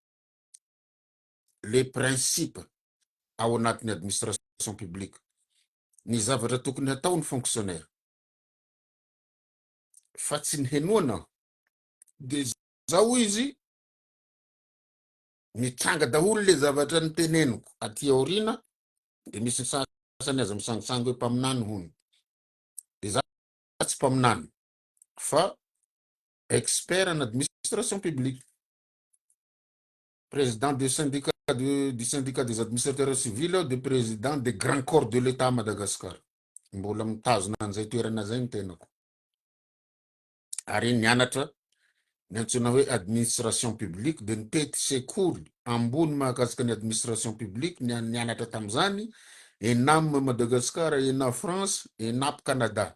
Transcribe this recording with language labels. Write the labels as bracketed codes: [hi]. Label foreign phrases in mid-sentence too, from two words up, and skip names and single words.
[mg] le principe ao anatin'ny [fr] administration publique [mg] ny zavatra tokony hatao ny fonctionnaire fa tsy nihenoana de zao izy mitranga daholo le zavatra nyteneniko aty aorina de misy sasany aza misangisangy hoe mpaminany hony de za tsy mpaminany fa [fr] expert en administration publique, président du syndicat des administrateurs civils, de président des grands corps de l'État à Madagascar. [mg] Mbola mitazona an'izay toerana zay ny tenako. Ary nianatra ny antsoina hoe [fr] administration publique [mg] de nitety sekoly ambony mahakasika ny [fr] administration publique [mg] nianatra tam'izany ENAM Madagascar, ENA France, ENAP Canada.